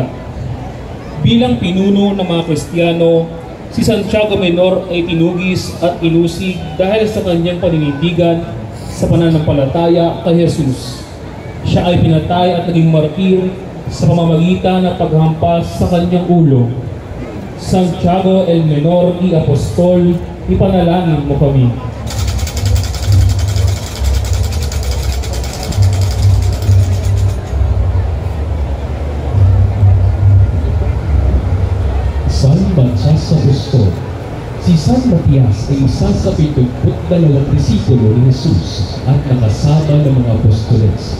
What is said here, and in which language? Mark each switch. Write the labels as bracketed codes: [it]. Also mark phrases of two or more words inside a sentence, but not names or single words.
[tl] Bilang pinuno ng mga Kristiyano, si Santiago Menor ay tinugis at ilusig dahil sa kanyang paninindigan sa pananampalataya kay Jesus. Siya ay pinatay at naging martir sa pamamagitan ng paghampas sa kanyang ulo. Santiago el Menor y Apostol, ipanalangin mo kami. San Matias Apostol. Si San Matias ay isa sa 72 disipulo ni Jesus at nakasama ng mga apostoles.